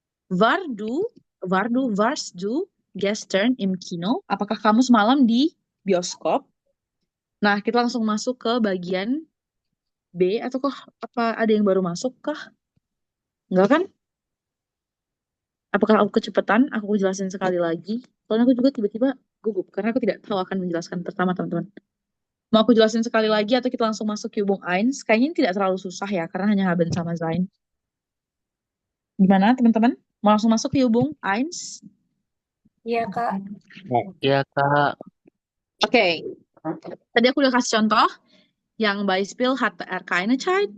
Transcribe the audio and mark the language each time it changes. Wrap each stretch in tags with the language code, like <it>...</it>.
<de>War du, warst du gestern im Kino?</de> <id>Apakah kamu semalam di bioskop? Nah, kita langsung masuk ke bagian B, atau kok apa ada yang baru masuk kah? Enggak kan? Apakah aku kecepatan? Aku jelasin sekali lagi. Soalnya aku juga tiba-tiba gugup karena aku tidak tahu akan menjelaskan pertama, teman-teman. Mau aku jelasin sekali lagi atau kita langsung masuk ke hubung eins? Kayaknya ini tidak terlalu susah ya karena hanya haben sama sein. Gimana teman-teman? Mau langsung masuk ke Hubung? Eins? Iya, Kak. Iya, Kak. Oke. Tadi aku udah kasih contoh. Yang</id> <de>Beispiel hat er keine Zeit.</de>